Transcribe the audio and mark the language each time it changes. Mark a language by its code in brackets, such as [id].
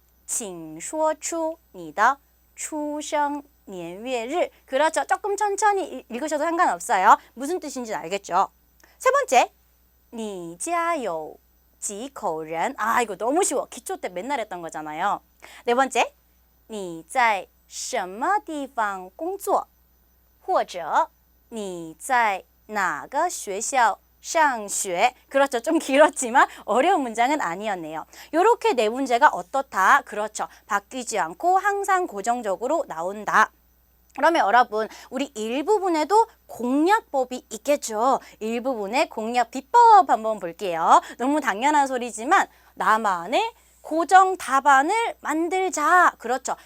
[zh] 请说出你的出生年月日. [ko] 그렇죠. 조금 천천히 읽으셔도 상관없어요. 무슨 뜻인지 알겠죠? 세 번째, [zh] 你家有几口人? [ko] 이거 너무 쉬워. 기초 때 맨날 했던 거잖아요. 네 번째, [zh] 你在什么地方工作? 或者你在哪个学校上学? [ko] 그렇죠. 좀 길었지만 어려운 문장은 아니었네요. 이렇게 4문제가 어떻다? 그렇죠. 바뀌지 않고 항상 고정적으로 나온다. 그러면 여러분 우리 일부분에도 공략법이 있겠죠. 일부분의 공략 비법 한번 볼게요. 너무 당연한 소리지만 나만의 고정 답안을 만들자. 그렇죠.